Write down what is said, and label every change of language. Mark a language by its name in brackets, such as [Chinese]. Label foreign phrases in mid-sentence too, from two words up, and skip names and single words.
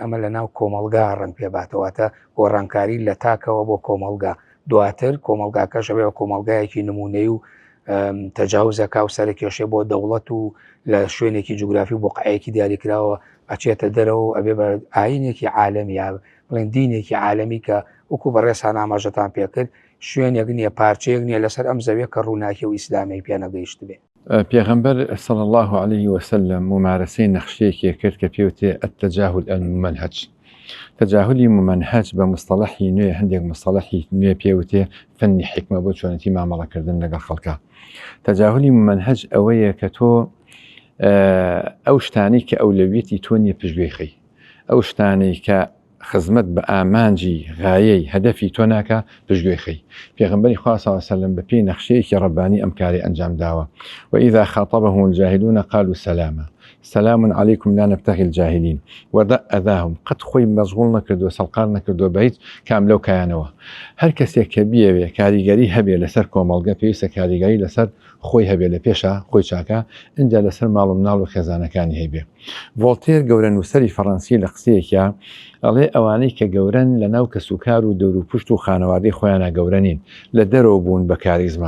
[Central Kurdish] ئەمە لە ناو کۆمەلگا ڕەنگ پێباتەوەتە گۆڕانکاری لە تاکەوە بۆ کۆمەلگا دواتر کۆمەلگاکەشەوێ کۆمەلگایەکی نمونەی و تەجاوزەکە و سەرکێشێ بۆ دەوڵەت و لە شوێنێکی جوگرافی و بۆقعەیەکی دیاریکراوە ئەچێتە دەرەوە و ئەبێ بە ئاینێکی عالەمی یا بڵێن دینێکی عالەمی کە وەکو بەڕێسان ئاماژەتان پێکرد شوێنێک نییە پارچەیەک نییە لەسەر ئەم زەویە کە ڕووناکی و ئیسلامی پێ نەگەیشت بێ پێغەمبەر [Arabic] صلى الله عليه وسلم [Central Kurdish] ممارسەی نەخشەیەکی کرد کە پێوتێ [Arabic] التجاهل الممنهج. [Central Kurdish] تجاهلی ممنهج بە مستەڵەحی نوێ هەندێک مستەڵەحی نوێ پێوتێ فەنی حکمە بۆ چۆنەتی مامەڵەکردن لەگەڵ خەڵکە. تجاهلی ممنهج ئەوەیە کە تۆ ئەو شتانی کە ئەولەویەتی تۆ نییە پشتگوێی، ئەو شتانەی کە خزمەت بە ئامانجی غایەی هەدەفی تۆ ناکە پشتگوێی. پێغەمبەری خوا [Arabic] صلی الله علیه وسلم [Central Kurdish] بە پێی نەخشەیەکی ڕەبانی ئەم کاری ئەنجام داوە. [Arabic] وإذا خاطبهم الجاهلون قالوا سلاما سلام عليكم لا نبتغي الجاهلين [Central Kurdish] وردە ئەذاهم قەت خۆی مەشغوڵ نەکردو سەڵقار نەکردو بە هیچ کام لەو کایانەوە. هەر کەسێک کە بیەوێ کاریگەری هەبێ لەسەر کۆمەڵگە پێویستە کاریگەری لەسەر خۆی هەبێ لە پێشە خۆی چاکە اینجا لەسەر ماڵ و مناڵ و خێزانەکانی هەیبێ. ڤۆڵتێر گەورە نووسەری فەڕەنسی لە قسەیەکە ئەڵێ ئەوانەی کە گەورن لە ناو کەسوکار و دەور و پشت و خانەوادەی خۆیانە گەورە نین لە دەرەوە بوون بە کاریزما.